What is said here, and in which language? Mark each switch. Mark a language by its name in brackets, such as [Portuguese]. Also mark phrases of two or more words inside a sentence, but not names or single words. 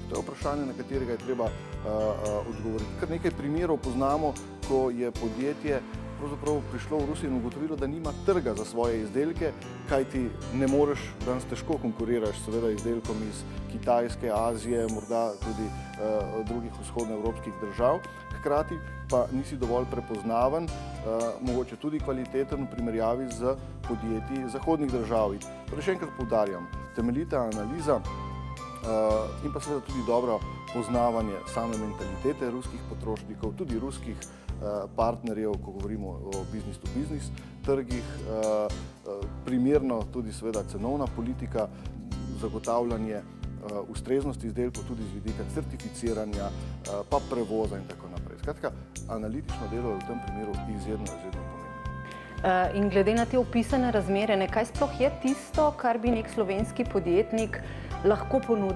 [Slovenian] To je vprašanje, na katerega je treba odgovoriti. Kar nekaj primerov poznamo, ko je podjetje pravzaprav prišlo v Rusijo in ugotovilo, da nima trga za svoje izdelke, kajti ne moreš, danes težko konkuriraš seveda izdelkom iz Kitajske, Azije, morda tudi drugih vzhodnoevropskih držav, hkrati pa nisi dovolj prepoznaven, mogoče tudi kvaliteten v primerjavi z podjetji zahodnih držav. Torej še enkrat poudarjam, temeljita analiza in pa seveda tudi dobro poznavanje same mentalitete ruskih potrošnikov, tudi ruskih partnerjev, ko govorimo o [English] business-to-business [Slovenian] trgih, primerno tudi seveda cenovna politika, zagotavljanje ustreznosti izdelkov, tudi z vidika certificiranja, pa prevoza in tako naprej. Skratka, analitično delo je v tem primeru izjemno pomembno. In glede na te opisane razmere, kaj sploh je tisto, kar bi nek slovenski podjetnik lahko ponudil?